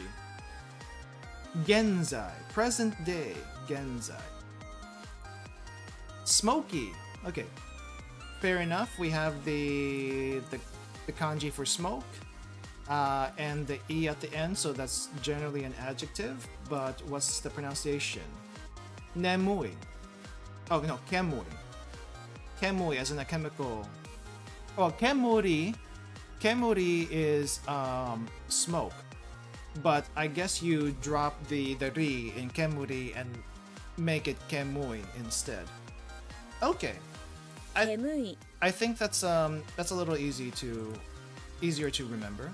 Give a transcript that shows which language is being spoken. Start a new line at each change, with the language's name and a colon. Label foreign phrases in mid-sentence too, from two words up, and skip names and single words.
English: Genzai, present day, genzai. Smoky. Okay. Fair enough. We have the kanji for smoke. And the E at the end, so that's generally an adjective, but what's the pronunciation? Nemui. Oh no, kemui. Kemui as in a chemical. Oh, kemuri. Kemuri is smoke. But I guess you drop the ri in kemuri and make it kemui instead. Okay. I think that's a little easier to remember.